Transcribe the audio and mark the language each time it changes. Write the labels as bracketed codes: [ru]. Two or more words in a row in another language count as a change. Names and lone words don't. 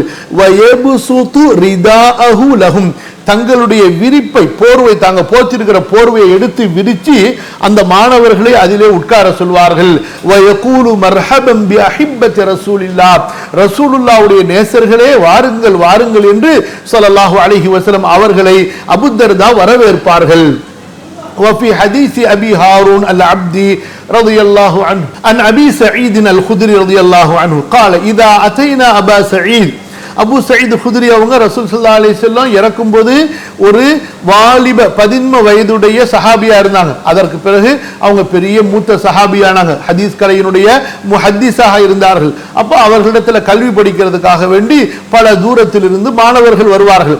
[ar] ويبسط رداءه لهم, [ta] தங்களுடைய விரிப்பை, போர்வை, தாங்க போச்சிருக்கிற போர்வையை எடுத்து விரிச்சு அந்த மாணவர்களை அதிலே உட்கார சொல்வார்கள். [ar] ويقول مرحبا بأحبة رسول الله, [ta] ரசூலுல்லாஹ்வுடைய நேசர்களே வாருங்கள் வாருங்கள் என்று [ar] صلى الله عليه وسلم [ta] அவர்களை அபூ தர்தா வரவேற்பார்கள். [ar] وفي حديث أبي هارون العبدي رضي الله عنه عن أبي سعيد الخدري رضي الله عنه قال إذا أتينا أبا سعيد, அபு சயீத் குத்ரி அவங்க ரசூல் صلى الله عليه وسلم இறக்கும்போது ஒரு வாலிப 15 வயதுடைய சஹாபியா இருந்தாங்க. அதற்கு பிறகு அவங்க பெரிய மூத்த சஹாபியானாங்க, ஹதீஸ் கலையினுடைய முஹத்திஸாக இருந்தார்கள். அப்போ அவர்களிடத்தில் கல்வி படிக்கிறதுக்காக வேண்டி பல தூரத்திலிருந்து மாணவர்கள் வருவார்கள்.